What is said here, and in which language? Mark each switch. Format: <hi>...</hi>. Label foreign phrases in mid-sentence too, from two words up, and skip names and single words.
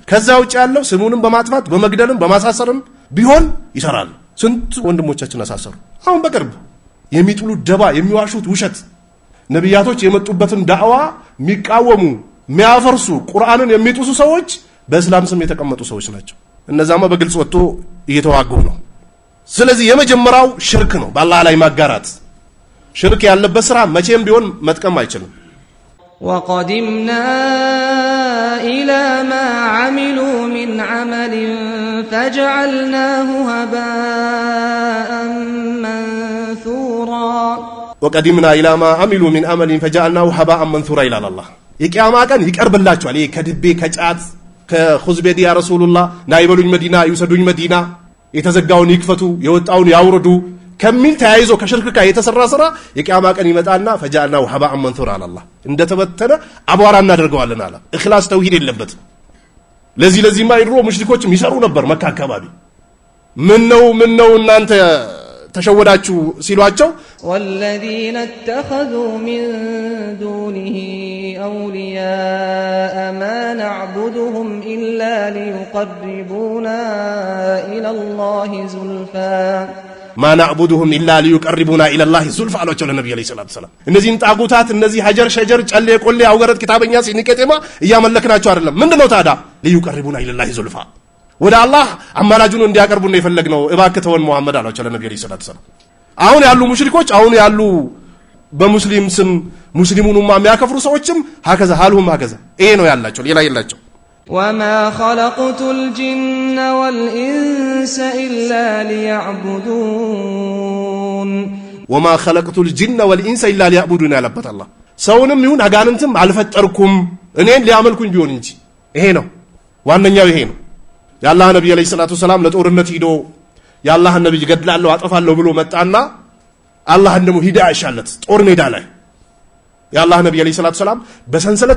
<am>ከዛ ውጭ ያለው ስሙንም በማጥፋት በመግደልም በማሳሰርም ቢሆን ይሰራሉ። ስንት ወንድሞቻችን አሳሰሩ። አሁን በቅርብ የሚጥሉት ደባ፣ የሚዋሹት ውሸት፣ ነቢያቶች የመጡበትን ዳዕዋ የሚቃወሙ የሚያፈርሱ፣ ቁርአንን የሚጥሱ ሰዎች በእስላም ስም የተቀመጡ ሰዎች ናቸው። እነዛማ በግልጽ ወጥቶ እየተዋጉ ነው። ስለዚህ የመጀመሪያው ሽርክ ነው፣ በአላህ ላይ ማጋራት። ሽርክ ያለበት ስራ መቼም ቢሆን መጥቀም አይችልም።</am> <ar>وقدمنا إلى ما عملوا من عمل فجعلناه هباء منثورا وقدمنا إلى ما عملوا من عمل فجعلناه هباء منثورا إلى الله</ar> <am>የቂያማ ቀን ይቀርብላችኋል። ይሄ ከድቤ ከጫት ከኹዝቤዲ</am> <ar>يا رسول الله</ar> <am>ናይበሉኝ መዲና ይውሰዱኝ መዲና የተዘጋውን ይክፈቱ የወጣውን ያውርዱ ከሚል ተያይዞ ከሽርክ ጋር የተሰራ ስራ የቂያማ ቀን ይመጣና</am> <ar>فجعلناه هباء منثورا</ar> <am>አላህ እንደተበተነ አቧራ እናደርገዋለን አለ። ኢኽላስ ተውሂድ የለበት። ለዚህማ ድሮ ሙሽሪኮችም ይሰሩ ነበር መካ አካባቢ። ምን ነው እናንተ ተሸወዳችሁ ሲሏቸው</am> <ar>والذين اتخذوا من دونه أولياء ما نعبدهم إلا ليقربونا إلى الله زلفى ما نعبدهم إلا ليقربونا إلى الله زلفى</ar> <am>አሏቸው ለነብዩ</am> <ar>عليه الصلاة والسلام።</ar> <am>እነዚህን ጣጉታት እነዚህ</am> <ar>حجر شجر</ar> <am>ጨሌ ቆሌ አውገረት ኪታበኛ ሲንቀጤማ እያመለክናቸው አይደለም። ምንድነው ታዲያ</am> <ar>ليقربونا إلى الله زلفى</ar> <am>ወደ አላህ አማላጁን እንዲያቀርቡን ነው የፈለግነው። እባክህ ተወን መሐመድ አሏቸው ለነብዩ</am> <ar>عليه الصلاة والسلام።</ar> <am>አሁን ያሉ ሙሽሪኮች አሁን ያሉ በሙስሊም ስም ሙስሊሙን የሚያከፍሩ ሰዎችም</am> <ar>هكذا حالهم هكذا</ar> <am>ይሄ ነው ያላቸው፣ ሌላ የላቸው።</am> <ar>وما خلقت الجن والإنس إلا ليعبدون وما خلقت الجن والإنس إلا ليعبدون</ar> <am>ያለበት አላህ ሰውንም ይሁን አጋንንትም አልፈጠርኩም እኔን ሊያመልኩኝ ቢሆን እንጂ። ይሄ ነው ዋነኛው። ይሄ ነው የአላህ ነብይ</am> <ar>عليه الصلاة والسلام</ar> <am>ለጦርነት ሄዶ የአላህን ነብይ ገድላለሁ አጠፋለሁ ብሎ መጣና አላህን ደግሞ ሂዳ ያሻለት ጦር ሜዳ ላይ የአላህ ነብይ</am> <ar>عليه الصلاة والسلام</ar> <am>በሰንሰለት</am>